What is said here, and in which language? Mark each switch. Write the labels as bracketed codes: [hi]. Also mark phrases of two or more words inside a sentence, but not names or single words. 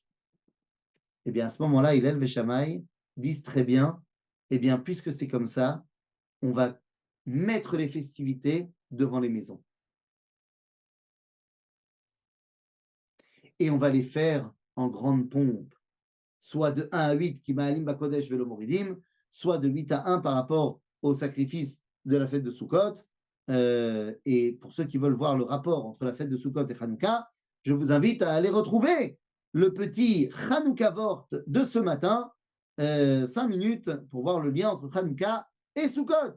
[fr] Eh bien, à ce moment-là, Hillel et Shammai disent très bien, eh bien, puisque c'est comme ça, on va mettre les festivités devant les maisons. Et on va les faire en grande pompe, soit de 1 à 8, qui [he] מעלים בקודש ולא מורידים, [fr] soit de 8 à 1 par rapport au sacrifice de la fête de Sukkot. Et pour ceux qui veulent voir le rapport entre la fête de Sukkot et Hanouka, je vous invite à aller retrouver le petit Hanouka Vort de ce matin, 5 minutes pour voir le lien entre Hanouka et Sukkot.